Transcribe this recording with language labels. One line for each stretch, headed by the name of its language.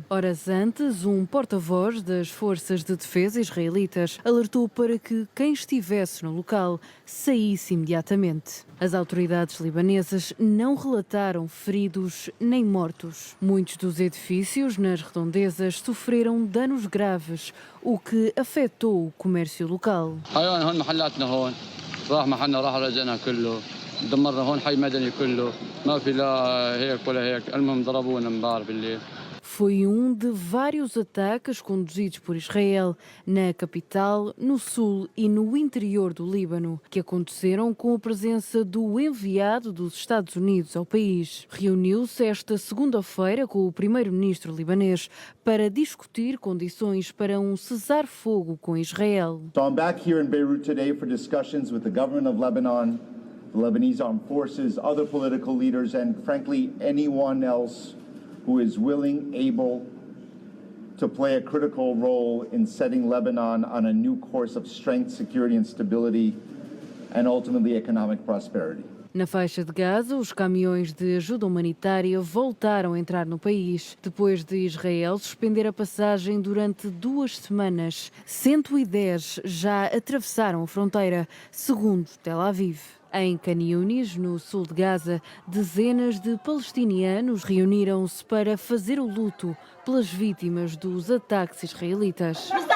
Portuguese: Horas antes, um porta-voz das forças de defesa israelitas alertou para que quem estivesse no local saísse imediatamente. As autoridades libanesas não relataram feridos nem mortos. Muitos dos edifícios nas redondezas sofreram danos graves, o que afetou o comércio local.
Arabic: محلاتنا هون راح محلنا راح رجعنا كله دمرنا هون حي مدني كله ما في لا هيك ولا هيك المهم ضربونا امبارح بالليل.
Portuguese: Foi um de vários ataques conduzidos por Israel na capital, no sul e no interior do Líbano, que aconteceram com a presença do enviado dos Estados Unidos ao país. Reuniu-se esta segunda-feira com o primeiro-ministro libanês para discutir condições para um cessar-fogo com Israel.
English: So I'm back here in Beirut today for discussions with the government of Lebanon, the Lebanese armed forces, other political leaders, and frankly anyone else who is willing, able to play a critical role in setting Lebanon on a new course of strength, security and stability, and ultimately economic prosperity.
Portuguese: Na faixa de Gaza, os caminhões de ajuda humanitária voltaram a entrar no país, depois de Israel suspender a passagem durante 2 semanas. 110 já atravessaram a fronteira, segundo Tel Aviv. Em Khan Yunis, no sul de Gaza, dezenas de palestinianos reuniram-se para fazer o luto pelas vítimas dos ataques israelitas.